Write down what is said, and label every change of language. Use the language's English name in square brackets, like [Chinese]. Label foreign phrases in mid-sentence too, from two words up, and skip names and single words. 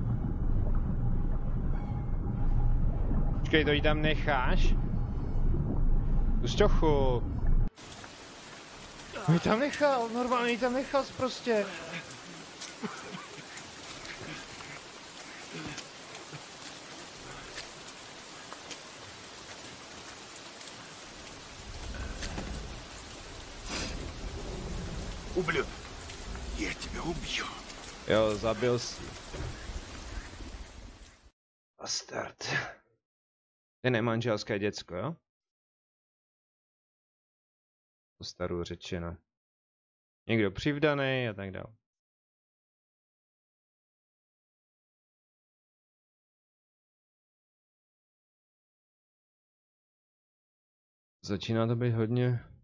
[Czech] Počkej, to jí tam necháš? Tu stochu. No jí tam nechal, normálně jí tam nechal prostě. [Russian] Ублюдок, я тебя убью. [Czech] Jo, zabil si. Bastard. Je nemanželské děcko, jo? Po starou řečeno. Někdo přivdaný a tak dále. Začíná to být hodně...